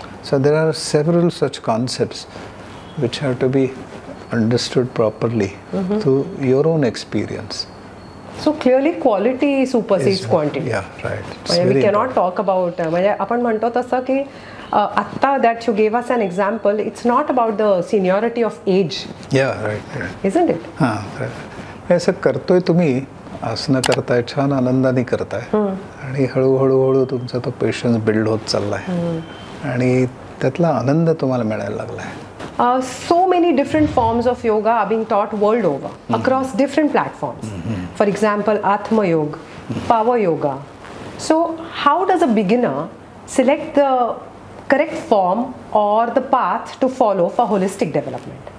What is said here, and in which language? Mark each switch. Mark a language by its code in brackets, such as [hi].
[en] So there are several such concepts which have to be understood properly through your own experience. So clearly quality supersedes quantity. Yeah, right. We cannot talk about, [mr] आपण म्हणतो तसं की आत्ता [en] that you gave us an example, it's not about the seniority of age. Yeah, right. Isn't it? [mr] हां, असं करतोय तुम्ही, आसनं करताय, छान आनंदाने करताय, आणि हळूहळू तुमचा तो पेशन्स बिल्ड होत चाललाय, आणि त्यातला आनंद तुम्हाला मिळायला लागलाय. [en] So many different forms of yoga are being taught world over, across different platforms. For example, Atma Yoga, Power Yoga. So how does a beginner select the correct form or the path to follow for holistic development?